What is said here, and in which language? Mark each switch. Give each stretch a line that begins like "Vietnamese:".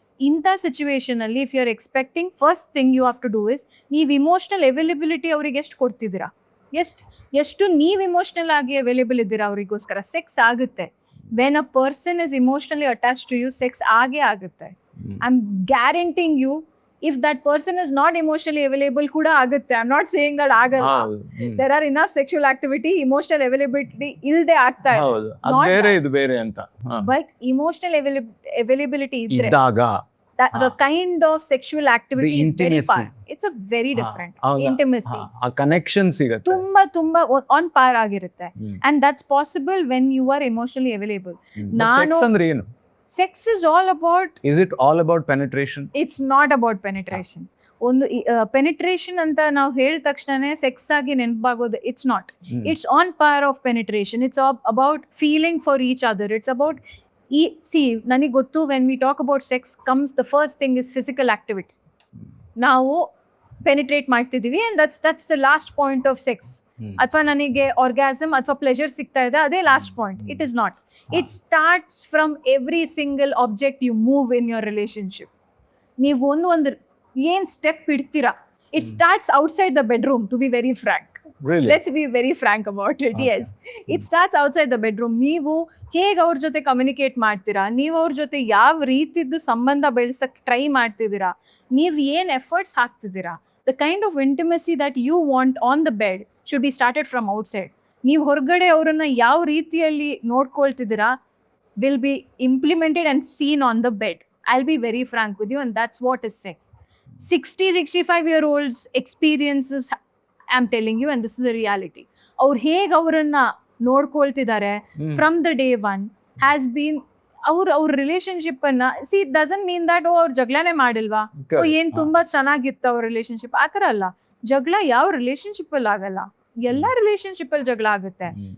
Kannada: ಇಂಥ ಸಿಚುವೇಶನ್ ಅಲ್ಲಿ
English: if you are expecting, first thing you have to do is,
Kannada: ನೀವು emotional availability ಅವ್ರಿಗೆ ಎಷ್ಟು ಕೊಡ್ತಿದ್ದೀರಾ, ಎಷ್ಟು ನೀವು ಇಮೋಷನಲ್ ಆಗಿ ಅವೈಲೇಬಲ್ ಇದ್ದೀರಾ ಅವರಿಗೋಸ್ಕರ. ಸೆಕ್ಸ್ ಆಗುತ್ತೆ.
English: when a person is emotionally attach to you, sex
Kannada: ಆಗೇ ಆಗುತ್ತೆ.
English: I am guaranteeing you. If that person is not emotionally available
Kannada: ಕೂಡ ಆಗುತ್ತೆ.
English: I am not saying that ಆಗಲ್ಲ. There are enough sexual activity,
Kannada: emotional availability ಇಲ್ಲದೆ ಆಗ್ತಾ ಬೇರೆ ಅಂತ. But emotional availability ಇದ್ದಾಗ
English: the kind of sexual activity is very par. It's a very different intimacy.
Kannada: A connection sigate. Tumba on par agirutte.
English: And that's possible when you are emotionally available.
Kannada: Sex andre enu?
English: Sex is all about. Is it all about penetration? It's not about penetration.
Kannada: ಒಂದು penetration ಅಂತ ನಾವು ಹೇಳಿದ ತಕ್ಷಣನೇ sex ಆಗಿ ನೆನಪಾಗೋದು.
English: It's not. It's on par of penetration. It's about feeling for each other. It's about
Kannada: ನನಗೆ ಗೊತ್ತು,
English: When we talk about sex comes the first thing is physical activity.
Kannada: ನಾವು ಪೆನಿಟ್ರೇಟ್ ಮಾಡ್ತಿದ್ದೀವಿ
English: And that's the last point of sex.
Kannada: ಅಥವಾ ನನಗೆ orgasm ಅಥವಾ pleasure ಸಿಗ್ತಾ ಇದೆ, ಅದೇ last point.
English: It is not. It starts from every single object you move in your relationship.
Kannada: ನೀವು ಒಂದು ಏನು step ಇಡ್ತೀರಾ,
English: It starts outside the bedroom, to be very frank. Really? Let's be very frank about it. Okay. Yes, it starts outside the bedroom.
Kannada: ನೀವು ಹೇಗೆ ಅವ್ರ ಜೊತೆ communicate ಮಾಡ್ತೀರಾ, ನೀವು ಅವ್ರ ಜೊತೆ ಯಾವ ರೀತಿದ್ದು ಸಂಬಂಧ ಬೆಳೆಸಕ್ಕೆ ಟ್ರೈ ಮಾಡ್ತಿದ್ದೀರಾ, ನೀವು ಏನು efforts ಹಾಕ್ತಿದ್ದೀರಾ,
English: The kind of intimacy that you want on the bed should be started from outside.
Kannada: ನೀವು ಹೊರಗಡೆ ಅವರನ್ನು ಯಾವ ರೀತಿಯಲ್ಲಿ ನೋಡ್ಕೊಳ್ತಿದ್ದೀರಾ
English: Will be implemented and seen on the bed. I'll be very frank with you, and that's what is sex. 60-65-year-olds experiences, I'm telling you, and this is the reality.
Kannada: ಅವ್ರು ಹೇಗೆ ಅವರನ್ನ ನೋಡ್ಕೊಳ್ತಿದ್ದಾರೆ
English: from the day one has been
Kannada: ಅವ್ರ relationship ಅನ್ನ. C,
English: it doesn't mean that
Kannada: ಅವ್ರು ಜಗಳನೇ ಮಾಡಿಲ್ವಾ, ಏನ್ ತುಂಬಾ ಚೆನ್ನಾಗಿತ್ತು ಅವ್ರ ರಿಲೇಶನ್ಶಿಪ್, ಆ ಥರ ಅಲ್ಲ. ಜಗಳ ಯಾವ ರಿಲೇಶನ್ಶಿಪ್ ಅಲ್ಲಿ ಆಗಲ್ಲ, ಎಲ್ಲ ರಿಲೇಶನ್ಶಿಪ್ ಅಲ್ಲಿ ಜಗಳ ಆಗುತ್ತೆ.